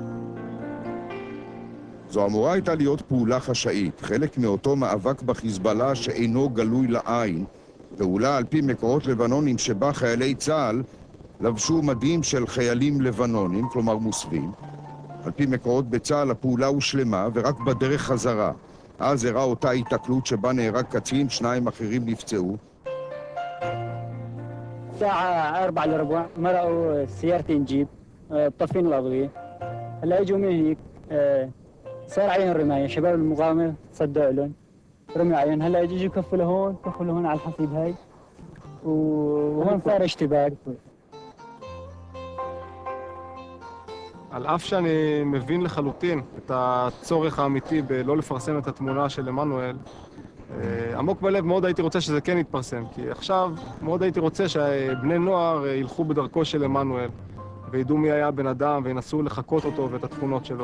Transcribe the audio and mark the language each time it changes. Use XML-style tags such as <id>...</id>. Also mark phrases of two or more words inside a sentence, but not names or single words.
<he>זו אמורה הייתה להיות פעולה חשאית, חלק מאותו מאבק בחיזבאללה שאינו גלוי לעין, פעולה על פי מקורות לבנונים שבה חיילי צה"ל לבשו מדים של חיילים לבנונים, כלומר מוסווים. על פי מקורות בצה"ל הפעולה הושלמה ורק בדרך חזרה אז הראה אותה התקלות שבה נהרג קצין, 2 אחרים נפצעו.</he> <ar>الساعة 4:15 مرقوا سيارتين جيب طافين الأضوية. هلا اجوا من هيك صار عليهم رماية، شباب المقاومة صدقوا لهم رموا عليهم. هلا اجوا كفوا لهون على الحصيد هاي وهون صار اشتباك.</ar> <he>על אף שאני מבין לחלוטין את הצורך האמיתי בלא לפרסם את התמונה של עמנואל, עמוק בלב מאוד הייתי רוצה שזה כן יתפרסם, כי עכשיו מאוד הייתי רוצה שבני נוער ילכו בדרכו של עמנואל וידעו מי היה בן אדם וינסו לחקות אותו ואת התכונות שלו.</he>